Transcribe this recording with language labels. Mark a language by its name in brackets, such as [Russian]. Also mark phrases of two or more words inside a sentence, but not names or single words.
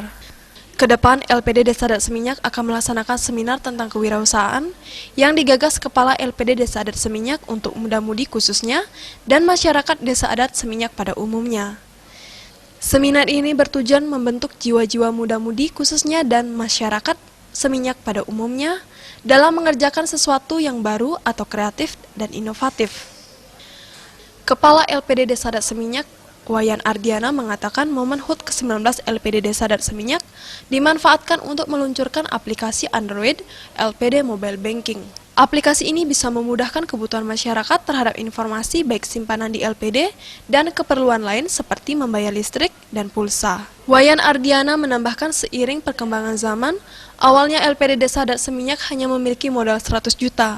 [Indonesian] Kedepan, LPD Desa Adat Seminyak akan melaksanakan seminar tentang kewirausahaan yang digagas Kepala LPD Desa Adat Seminyak untuk muda-mudi khususnya dan masyarakat Desa Adat Seminyak pada umumnya. Seminar ini bertujuan membentuk jiwa-jiwa muda-mudi khususnya dan masyarakat Seminyak pada umumnya dalam mengerjakan sesuatu yang baru atau kreatif dan inovatif. Kepala LPD Desa Adat Seminyak, Wayan Ardiana, mengatakan momen HUT ke-19 LPD Desa Adat Seminyak dimanfaatkan untuk meluncurkan aplikasi Android LPD Mobile Banking. Aplikasi ini bisa memudahkan kebutuhan masyarakat terhadap informasi baik simpanan di LPD dan keperluan lain seperti membayar listrik dan pulsa. Wayan Ardiana menambahkan seiring perkembangan zaman, awalnya LPD Desa Adat Seminyak hanya memiliki modal 100 juta.